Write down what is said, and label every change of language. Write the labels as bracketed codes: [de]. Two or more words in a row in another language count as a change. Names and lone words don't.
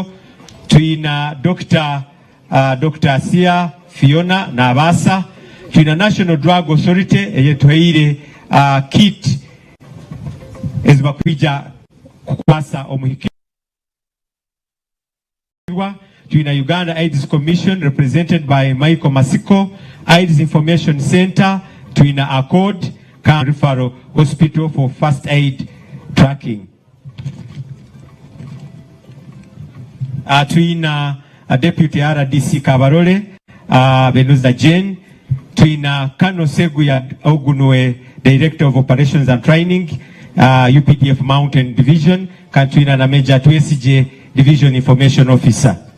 [ttj] Tuina Dr. Asia Fiona na Abasa. Tuina National Drug Authority eyetuheire kit ezibakwija kukwasa omuhikirwa. [en] Tuina Uganda AIDS Commission represented by Michael Masiko, AIDS Information Center, Tuina Accord, referral hospital for first aid tracking. [ttj] Tuina Deputy RDC Kabarole, Benuza Jane, Tuina Kano Seguya Ogunwe, [en] Director of Operations and Training, UPDF Mountain Division, Tuina Nameja TSJ Division Information Officer.